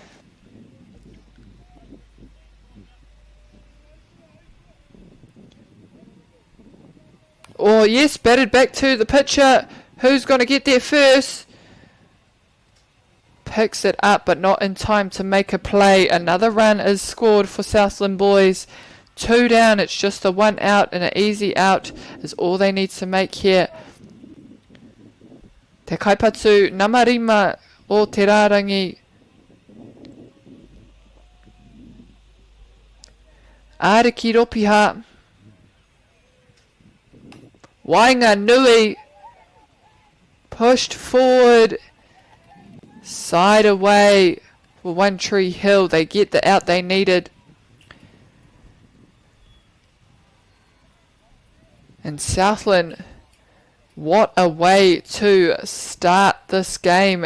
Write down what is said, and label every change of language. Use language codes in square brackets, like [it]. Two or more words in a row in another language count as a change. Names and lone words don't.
[en] Oh yes, batted back to the pitcher. Who's going to get there first? Picks it up, but not in time to make a play. Another run is scored for Southland boys. 2 down, it's just a 1 out, and an easy out is all they need to make here. [mi] Te kaipatu namarima o te rārangi. [en] Ariki Ropiha. Wainga Nui. Pushed forward. Side away for One Tree Hill. They get the out they needed. And Southland, what a way to start this game.